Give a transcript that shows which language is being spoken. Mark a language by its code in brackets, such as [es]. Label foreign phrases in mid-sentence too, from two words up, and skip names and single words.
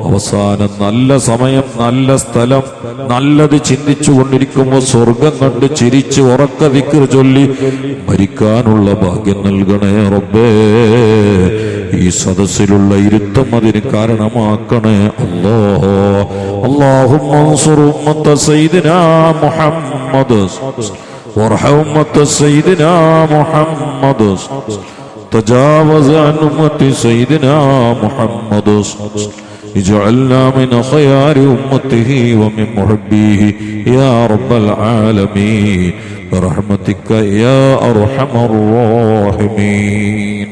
[ml] അവസാനം നല്ല സമയം, നല്ല സ്ഥലം, നല്ലത് ചിന്തിച്ചു കൊണ്ടിരിക്കുമ്പോൾ സ്വർഗം കണ്ട് ചിരിച്ച് ഉറക്ക ദിക്ർ ചൊല്ലി മരിക്കാനുള്ള ഭാഗ്യം നൽകണേ റബ്ബേ. ഈ സദസ്സിലുള്ള ഇരുത്തം അതിന് കാരണമാക്കണേ അല്ലാഹ്. [ar] اللهم انصر أمة سيدنا محمد وارحم أمة سيدنا محمد تجاوز عن أمة سيدنا محمد اجعلنا من خيار أمته ومن محبيه يا رب العالمين برحمتك يا أرحم الراحمين.